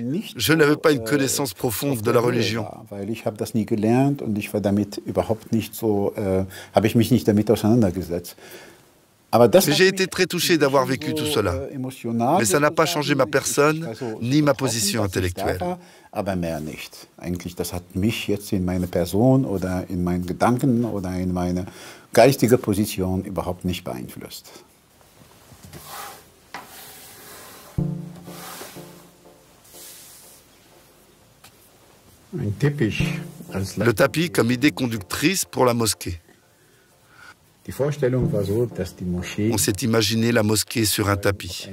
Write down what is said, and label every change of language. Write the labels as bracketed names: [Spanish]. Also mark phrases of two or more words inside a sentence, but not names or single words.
[French] Je n'avais pas une connaissance profonde de la religion. J'ai été très touché d'avoir vécu tout cela. Mais ça n'a pas changé ma personne, ni ma position intellectuelle. [German] Eigentlich, das hat mich jetzt in meine Person oder in meinen Gedanken oder in meine geistige Position überhaupt nicht beeinflusst. [French] Le tapis comme idée conductrice pour la mosquée. On s'est imaginé la mosquée sur un tapis.